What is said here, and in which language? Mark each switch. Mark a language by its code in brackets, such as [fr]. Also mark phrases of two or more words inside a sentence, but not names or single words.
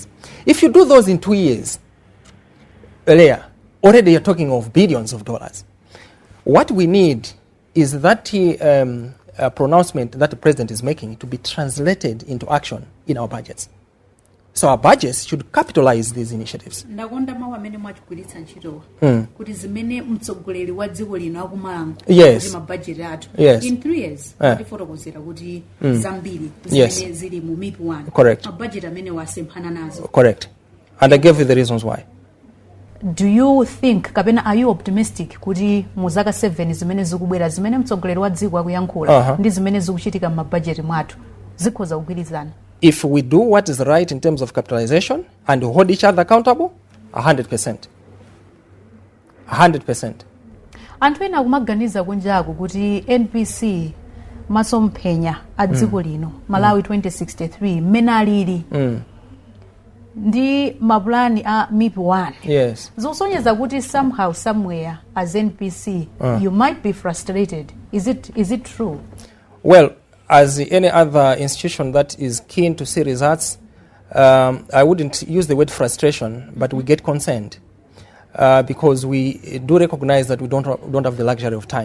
[en] If you do those in 2 years, earlier, already you're talking of billions of dollars. What we need is that pronouncement that the president is making to be translated into action in our budgets. So our budgets should capitalize these initiatives. [ny] Ndakonda mawu amene mwachigwiritsa ntchitowa kuti zimene mtsogoleri wa dziko lino akumalankhula kuti mabudget athu [en] in 3 years [ny] tifotokozera kuti zambiri zimene zili mu MIP1 mabudget amene wasemphana nazo. [en] Correct. And I gave you the reasons why. do you think [ny] kapena [en] are you optimistic [ny] kuti mu zaka 7 zimene zikubwera zimene mtsogoleri wa dziko akuyankhula ndi zimene zikuchitika mabudget mwathu zikhoza kugwirizana? [en] If we do what is right in terms of capitalization and hold each other accountable, 100%. 100%. [ny] Anthu ena akumaganiza kunjaku kuti NPC masomphenya a dziko lino Malawi 2063 mmene alili ndi mapulani a MIP 1. [en] Yes. [ny] Zosonyeza kuti [en] somehow somewhere as NPC you might be frustrated. Is it true? Well, as any other institution that is keen to see results, I wouldn't use the word frustration, but we get concerned because we do recognize that we don't have the luxury of time.